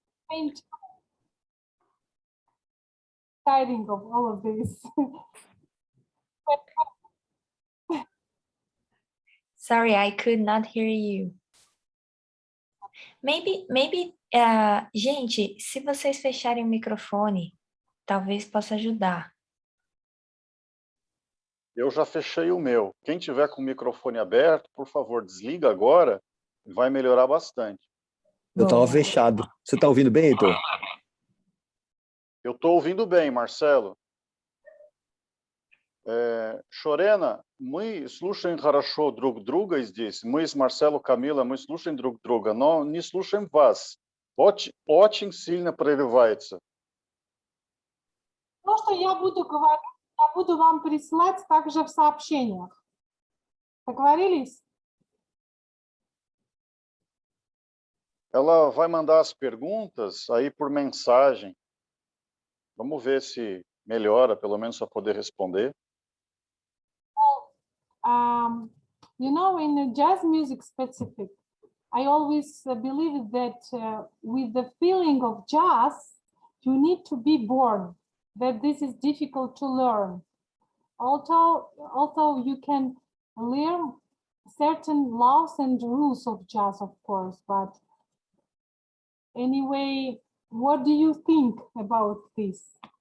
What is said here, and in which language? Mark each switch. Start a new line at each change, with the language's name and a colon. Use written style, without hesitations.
English: And exciting of all of this. Sorry, I could not hear you. Maybe,
Portuguese: gente, se vocês fecharem o microfone, talvez possa ajudar. Eu já fechei o meu. Quem tiver com o microfone aberto, por favor, desliga agora, vai melhorar bastante. Eu estava fechado. Você está ouvindo bem, Heitor? Eu estou ouvindo bem, Marcelo.
Russian: Шорена, мы слушаем хорошо друг друга здесь. Мы с Марсело, Камила, мы слушаем друг друга, но не слушаем вас. Очень сильно прерывается. То, что я буду говорить, я буду вам присылать также в сообщениях. Договорились?
Portuguese: Ela vai mandar as perguntas aí por mensagem. Vamos ver se melhora, pelo menos para poder responder.
English: You know, in the jazz music specific, I always believe that with the feeling of jazz, you need to be born, that this is difficult to learn. Although you can learn certain laws and rules of jazz, of course, but anyway, what do you think about this?